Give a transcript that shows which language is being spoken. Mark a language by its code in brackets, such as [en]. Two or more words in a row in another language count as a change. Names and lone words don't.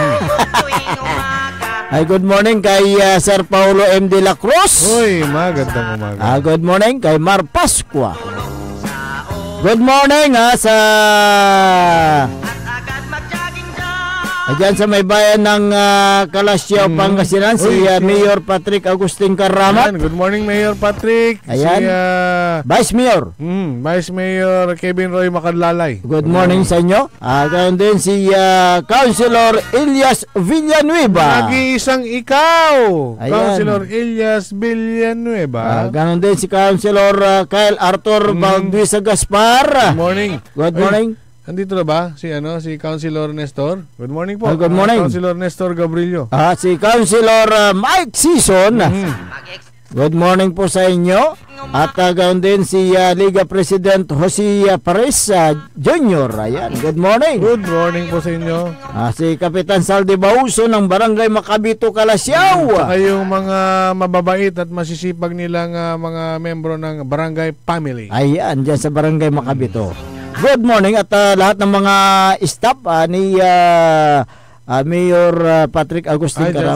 [tl] Ay, [en] good morning [tl] kay Sir Paulo M. De La Cruz. Uy, magandang umaga. [en] Good morning [tl] kay Mar Pascua. [en] Good morning [tl] sa Ayan sa may bayan ng Kalasyaw, Pangasinan, si Mayor Patrick Agustin Karamat. [en] Good morning, Mayor Patrick. [tl] Ayan. Si Vice Mayor. Vice Mayor Kevin Roy Makadlalay. [en] Good morning [tl] sa inyo. Ganoon din si Councilor Elias Villanueva. Nag-iisang ikaw. Ayan. Councilor Elias Villanueva. Ganoon din si Councilor Kyle Arthur Balduisa Gaspar. [en] Good morning. Good morning. [tl] Andito na ba si Councilor Nestor? [en] Good morning po. Good morning. [tl] Councilor Nestor Gabrilio. Si Councilor Mike Season. [en] Good morning [tl] po sa inyo. At ganoon din si Liga President Jose Pares Jr. Ayan, [en] good morning. Good morning [tl] po sa inyo. Si Kapitan Saldi Bauso ng Barangay Macabito, Kalasyaw. Saka yung mga mababait at masisipag nilang mga membro ng barangay family. Ayan, dyan sa Barangay Macabito. [en] Good morning [tl] at lahat ng mga staff ni Mayor Patrick Agustin Karamat.